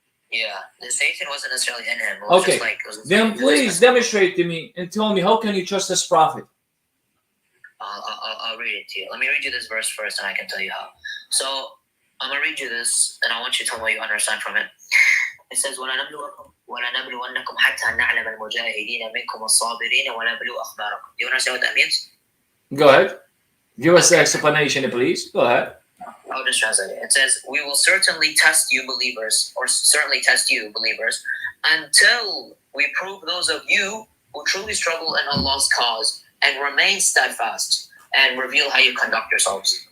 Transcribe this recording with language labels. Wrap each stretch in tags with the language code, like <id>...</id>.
<en>Yeah, the Satan wasn't necessarily in him. It was Okay, just like, it was then please demonstrate to me and tell me, how can you trust this prophet? I'll read it to you. Let me read you this verse first, and I can tell you how. So I'm gonna read you this, and I want you to tell me what you understand from it. It says,</en> <ar>وَلَنَبْلُوَنَّكُمْ حَتَّى نَعْلَمَ الْمُجَاهِدِينَ مِنْكُمْ الصَّابِرِينَ وَنَبْلُوَ أَخْبَارَكُم.</ar> <en>Do you understand what that means? Go ahead. Give us the explanation, please. Go ahead. I'll just translate it. It says, we will certainly test you believers, or certainly test you believers, until we prove those of you who truly struggle in Allah's cause and remain steadfast and reveal how you conduct yourselves.</en>